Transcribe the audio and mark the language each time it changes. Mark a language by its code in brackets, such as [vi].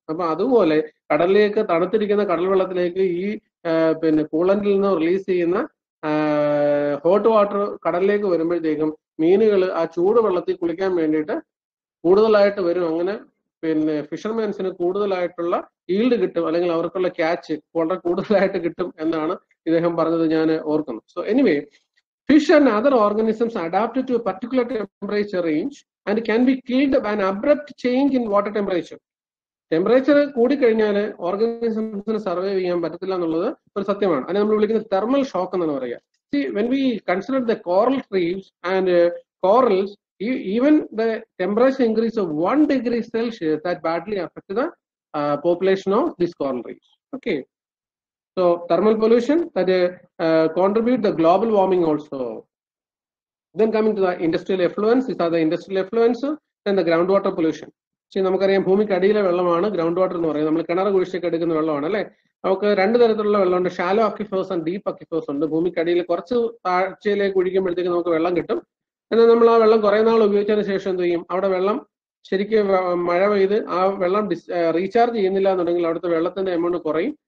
[ml] അപ്പൊ അതുപോലെ കടലിലേക്ക് തണുത്തിരിക്കുന്ന കടൽ വെള്ളത്തിലേക്ക് ഈ കൂളന്റിൽ നിന്ന് റിലീസ് ചെയ്യുന്ന ഹോട്ട് വാട്ടർ കടലിലേക്ക് വരുമ്പോഴത്തേക്കും മീനുകൾ ആ ചൂടുവെള്ളത്തിൽ കുളിക്കാൻ വേണ്ടിയിട്ട് കൂടുതലായിട്ട് വരും. അങ്ങനെ ഫിഷർമാൻസിന് കൂടുതലായിട്ടുള്ള ഈൽഡ് കിട്ടും, അല്ലെങ്കിൽ അവർക്കുള്ള ക്യാച്ച് വളരെ കൂടുതലായിട്ട് കിട്ടും എന്നാണ് ഇദ്ദേഹം പറഞ്ഞത് ഞാൻ ഓർക്കുന്നു. [en] So anyway, fish and other organisms adapted to a particular temperature range and can be killed by an abrupt change in water temperature. [ml] Temperature കൂടിക്കഴിഞ്ഞാൽ ഓർഗാനിസംസിന് സർവൈവ് ചെയ്യാൻ പറ്റത്തില്ല എന്നുള്ളത് ഒരു സത്യമാണ്. അതിനെ നമ്മൾ വിളിക്കുന്നത് തെർമൽ ഷോക്ക് എന്നാണ് പറയുക. [en] See, when we consider the coral reefs and corals, even the temperature increase of 1 degree Celsius that badly affect the population of these coral reefs. Okay. So thermal pollution that contribute the global warming also. Then coming to the industrial effluents, these are the industrial effluents. Then the groundwater pollution. [ml] See, നമുക്കറിയാം ഭൂമിക്കടിയിലെ വെള്ളമാണ് ground water എന്ന് പറയുന്നത്. നമ്മൾ കിണർ കുഴിച്ചൊക്കെ എടുക്കുന്ന വെള്ളമാണ് അല്ലെ. നമുക്ക് രണ്ട് തരത്തിലുള്ള വെള്ളമുണ്ട്, [en] shallow aquifers and deep aquifers [ml] ഉണ്ട്. ഭൂമിക്കടിയിൽ കുറച്ച് താഴ്ചയിലേക്ക് കുഴിക്കുമ്പോഴത്തേക്ക് നമുക്ക് വെള്ളം കിട്ടും. എന്നാൽ നമ്മൾ ആ വെള്ളം കുറെ നാൾ ഉപയോഗിച്ചതിന് ശേഷം എന്ത് ചെയ്യും, അവിടെ വെള്ളം ശരിക്കും മഴ പെയ്ത് ആ വെള്ളം റീചാർജ് ചെയ്യുന്നില്ല എന്നുണ്ടെങ്കിൽ അവിടുത്തെ വെള്ളത്തിന്റെ എമൗണ്ട് കുറയും.